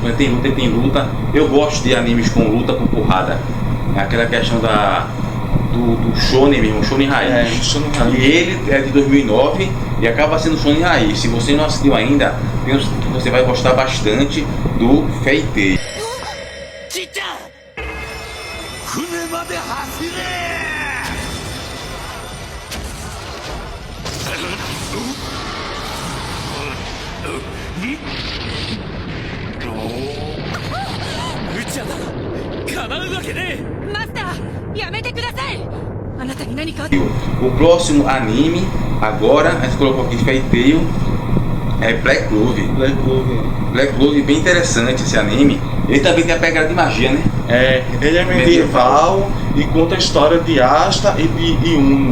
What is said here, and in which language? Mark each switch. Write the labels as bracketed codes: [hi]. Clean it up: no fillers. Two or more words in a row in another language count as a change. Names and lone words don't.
[pt] Quando ele tem luta. Eu gosto de animes com luta, com porrada. É aquela questão do shonen mesmo, shonen raiz. É, shonen raiz. E ele é de 2009 e acaba sendo shonen raiz. Se você não assistiu ainda, penso que você vai gostar bastante do Fairy Tail. [ja] ちっちゃ船まで走れ 無茶だ叶うわけねえマスターやめてくださいあなたに何か [pt] O próximo anime, agora, a gente colocou aqui Fairy Tail, é Black Clover. Black Clover. Black Clover, bem interessante esse anime. Ele também tem a pegada de magia, né? É, ele é medieval e conta a história de Asta e de Uno.